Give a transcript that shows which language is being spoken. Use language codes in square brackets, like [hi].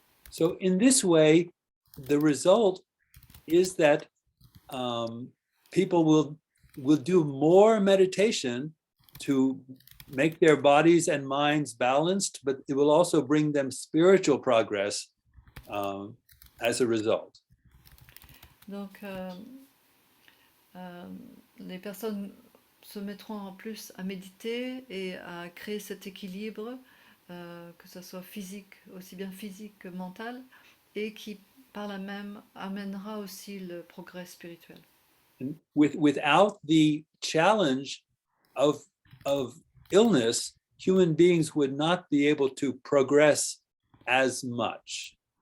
[en] So in this way, the result is that people will do more meditation to make their bodies and minds balanced, but it will also bring them spiritual progress as a result. [fr] Donc, les personnes se mettront en plus à méditer et à créer cet équilibre, que ce soit physique, aussi bien physique que mental, et qui par là même amènera aussi le progrès spirituel. [en] And without the challenge of illness, human beings would not be able to progress as much.